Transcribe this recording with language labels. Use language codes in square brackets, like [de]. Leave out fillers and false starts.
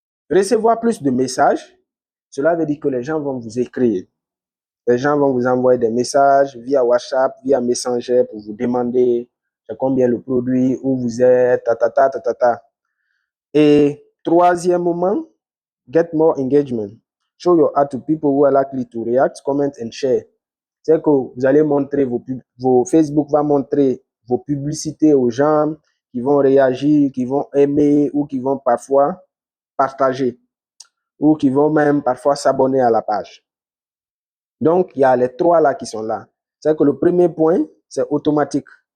[fr] Recevoir plus de messages, cela veut dire que les gens vont vous écrire. Les gens vont vous envoyer des messages via WhatsApp, via Messenger pour vous demander combien le produit, où vous êtes, ta. Et troisièmement, [en] get more engagement. Show your ad to people who are likely to react, comment and share. [fr] C'est que vous allez montrer vos Facebook va montrer vos publicités aux gens qui vont réagir, qui vont aimer ou qui vont parfois partager ou qui vont même parfois s'abonner à la page. Donc, il y a les 3 là qui sont là. C'est que le premier point, c'est automatique.